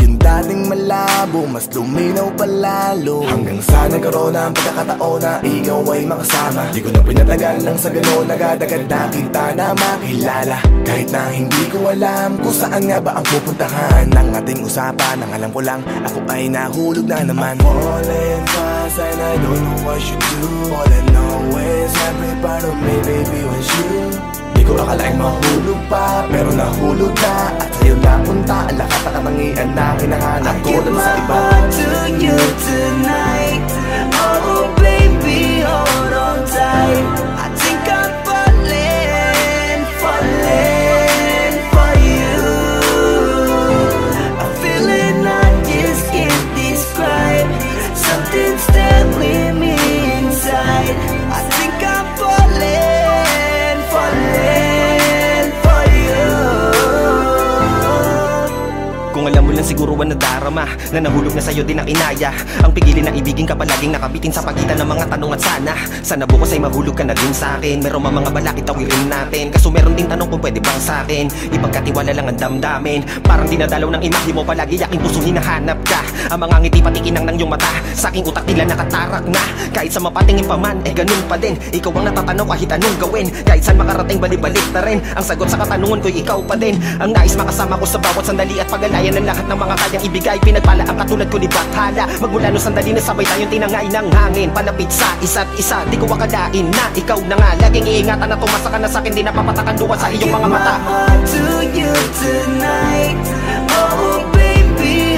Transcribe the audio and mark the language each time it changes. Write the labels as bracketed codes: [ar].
[tl] Yung dating malabo, mas luminaw palalo. Hanggang sa nagkaroon ng pagkakataon na ikaw ay makasama. Di ko na pinatagal lang sa gano'n, agad-agad na kita na makilala. Kahit na hindi ko alam kung saan nga ba ang pupuntahan ng ating usapan. Ang alam ko lang, ako ay nahulog na naman. [en] I'm falling fast and I don't know what you do. All I know is every part of me, baby, was you. [tl] Di ko akalaing mahulog pa, pero nahulog na. At sa'yo napunta, ang lahat ng katangian na hinahanap ko lang sa iba. [en] I give my heart to you tonight. Oh baby, hold on tight. I think I'm falling for you. A feeling I just can't describe. Something's there with me inside. I think I'm falling for you. [tl] Kung alam mo lang siguro ang nadarama na nahulog na sa'yo din ang inaya. Ang pigilin na ibigin ka palaging nakabitin sa pagitan ng mga tanong at sana bukas ay mahulog ka na din sa'kin. Meron mga balakid tawirin natin, kaso meron ding tanong kung pwede bang sa'kin ipagkatiwala lang ang damdamin. Parang dinadalaw ng imahe mo, palagi aking puso hinahanap ka. Ang mga ngiti patikinang ng iyong mata, sa aking utak tila nakatarak na. Kahit sa mapatingin pa man, ganun pa din. Ikaw ang natatanaw kahit anong gawin. Kahit saan makarating, balibalik na rin. Ang sagot sa katanungan ko'y ikaw pa din. Ang nais makasama ko sa bawat sandali at pagalayan ng lahat ng mga kayang ibigay. Pinagpala ang katulad ko ni Bathala. Magmula no sandali na sabay tayong tinangay ng hangin. Palapit sa isa't isa, di ko akalain na ikaw na nga. Laging iingatan na tumasa ka na sa'kin, di napapatakan duwa sa iyong mga mata. [en] I give my heart to you tonight. Oh baby,